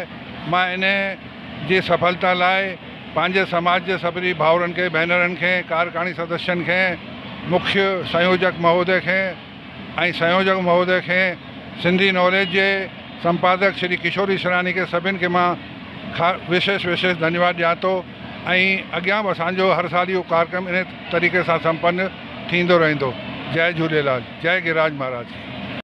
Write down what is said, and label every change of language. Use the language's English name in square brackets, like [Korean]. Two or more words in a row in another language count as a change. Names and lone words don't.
[Sindhi] मां इन जी सफलता लाइ पंहिंजे समाज जे सभिनी भाउरनि खे, भेनरनि खे, कार्यकारिणी सदस्यनि खे, मुख्य संयोजक महोदय खे ऐं संयोजक महोदय खे, सिंधी नॉलेज जे संपादक श्री किशोर इसरानी के सभिनि खे मां विशेष धन्यवाद ॾियां थो। ऐं अॻियां बि असांजो हर साल इहो कार्यक्रम इन तरीक़े सां संपन्न थींदो रहंदो। जय झूलेलाल। जय गिरिराज महाराज।